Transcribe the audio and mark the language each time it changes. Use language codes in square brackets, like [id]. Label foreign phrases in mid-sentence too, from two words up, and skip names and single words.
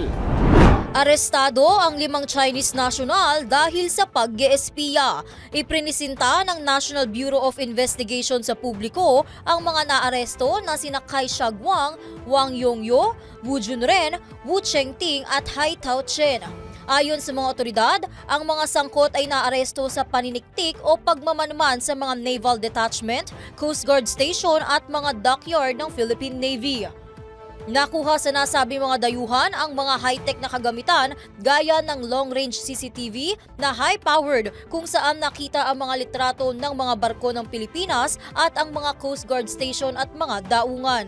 [tl] Arestado ang 5 Chinese national dahil sa pag-espiya. Iprinisinta ng National Bureau of Investigation sa publiko ang mga naaresto na sina Kai Shaguang, Wang Yongyo, Wu Junren, Wu Chengting at Hai Tao Chen. Ayon sa mga otoridad, ang mga sangkot ay naaresto sa paniniktik o pagmamanman sa mga [en] naval detachment, Coast Guard station [tl] at mga dockyard ng Philippine Navy. Nakuha sa nasabing mga dayuhan ang mga high-tech na kagamitan gaya ng [en] long-range CCTV [tl] na high-powered kung saan nakita ang mga litrato ng mga barko ng Pilipinas at ang mga [en] Coast Guard station [tl] at mga daungan.